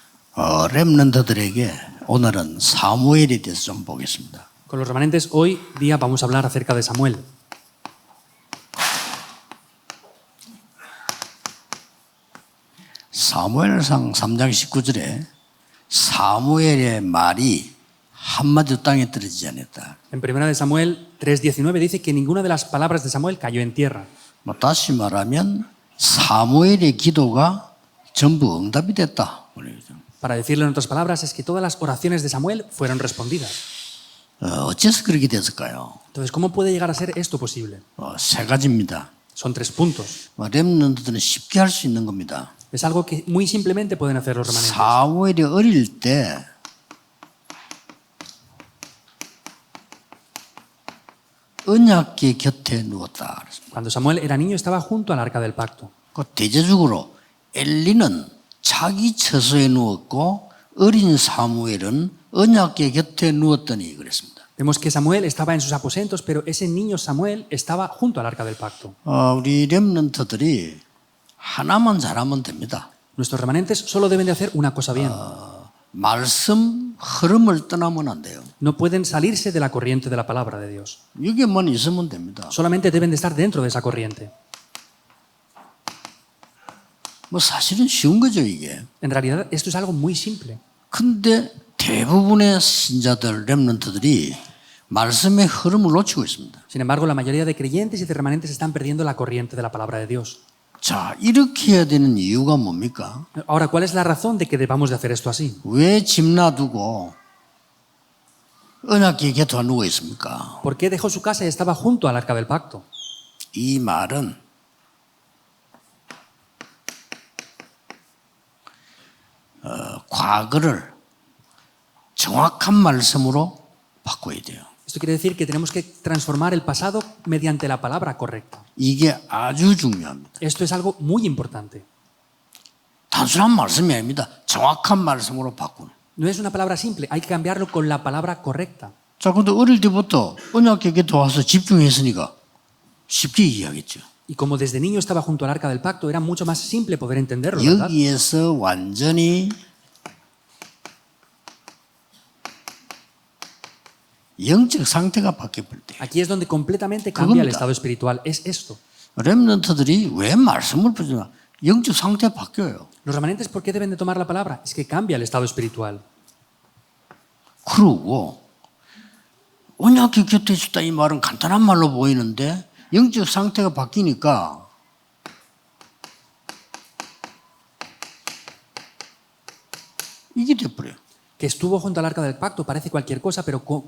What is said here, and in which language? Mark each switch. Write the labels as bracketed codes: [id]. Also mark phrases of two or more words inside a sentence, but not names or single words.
[ko] 렘넌트들에게 오늘은 사무엘에 대해서 좀 보겠습니다. [es] Con los remanentes, hoy día vamos a hablar acerca de Samuel. [ko] 사무엘상 3장 19절에 사무엘의 말이 한마디도 땅에 떨어지지 않았다. [es] En 1 de Samuel 3:19 dice que ninguna de las palabras de Samuel cayó en tierra. [ko] 다시 말하면 사무엘의 기도가 전부 응답이 됐다. [es] Para decirlo en otras palabras, es que todas las oraciones de Samuel fueron respondidas. [ko] 어째서 그렇게 됐을까요? [es] Entonces, ¿cómo puede llegar a ser esto posible? [ko] 세 가지입니다. [es] Son 3 puntos. [ko] 렘넌트들은 쉽게 할 수 있는 겁니다. [es] Es algo que muy simplemente pueden hacer los remanentes. [ko] 사무엘이 어릴 때 언약궤 곁에 누웠다. [es] Cuando Samuel era niño estaba junto al arca del pacto. [ko] 그 대조적으로 엘리는 자기 처소에 누웠고 어린 사무엘은 언약궤 곁에 누웠더니 그랬습니다. [es] Vemos que Samuel estaba en sus aposentos, pero ese niño Samuel estaba junto al arca del pacto. [ko] 우리 렘넌트들이 하나만 잘하면 됩니다. [es] Nuestros remanentes solo deben de hacer una cosa bien. [ko] 말씀 흐름을 떠나면 안 돼요. [es] No pueden salirse de la corriente de la palabra de Dios. [ko] 여기만 있으면 됩니다. [es] Solamente deben de estar dentro de esa corriente. [ko] 사실은 쉬운 거죠, 이게. [es] En realidad, esto es algo muy simple. [ko] 근데 대부분의 신자들, 렘넌트들이 말씀의 흐름을 놓치고 있습니다. [es] Sin embargo, la mayoría de creyentes y de remanentes están perdiendo la corriente de la palabra de Dios. [ko] 자, 이렇게 해야 되는 이유가 뭡니까? [es] Ahora, ¿cuál es la razón de que debamos de hacer esto así? [ko] 왜 집 놔두고 언약궤 곁에 누워 있습니까? [es] ¿Por qué dejó su casa y estaba junto al arca del pacto? [ko] 이 말은 과거를 정확한 말씀으로 바꿔야 돼요. [es] Esto quiere decir que tenemos que transformar el pasado mediante la palabra correcta. [ko] 이게 아주 중요합니다. [es] Esto es algo muy importante. [ko] 단순한 말씀이 아닙니다. 정확한 말씀으로 바꾸는. [es] No es una palabra simple, hay que cambiarlo con la palabra correcta. [ko] 자, 근데 어릴 때부터 언약궤 곁에 와서 집중했으니까 쉽게 이해하겠죠. [es] Y como desde niño estaba junto al arca del pacto, era mucho más simple poder entenderlo, ¿verdad? [ko] 여기에서 완전히 영적 상태가 바뀌어버릴 때 [es] Aquí es donde completamente cambia el [ko] 그겁니다. [es] estado espiritual. Es esto. [ko] 렘넌트들이 왜 말씀을 붙이나 영적 상태가 바뀌어요. [es] Los remanentes, ¿por qué deben de tomar la palabra? Es que cambia el estado espiritual. [ko] 그러고 언약궤 곁에 있었다 이 말은 간단한 말로 보이는데 영적 상태가 바뀌니까 이게 돼버려요. [es] Que estuvo junto al arca del pacto parece cualquier cosa, pero como